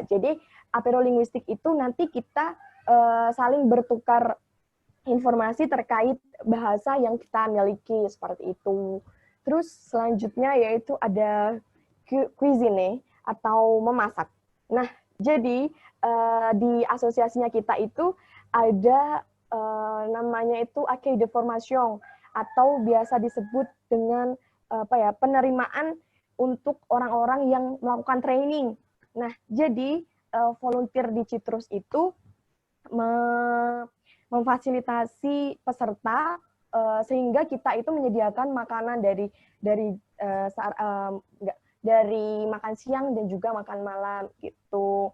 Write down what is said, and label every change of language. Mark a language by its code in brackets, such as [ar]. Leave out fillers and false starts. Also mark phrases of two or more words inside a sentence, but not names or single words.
[id] Jadi aperolinguistik itu nanti kita saling bertukar informasi terkait bahasa yang kita miliki seperti itu. Terus selanjutnya yaitu ada cuisine atau memasak. Nah, jadi di asosiasinya kita itu ada namanya itu [fr] accueil de formation [id] atau biasa disebut dengan penerimaan untuk orang-orang yang melakukan training. Nah, jadi volunteer di Citrus itu memfasilitasi peserta sehingga kita itu menyediakan makanan dari makan siang dan juga makan malam gitu.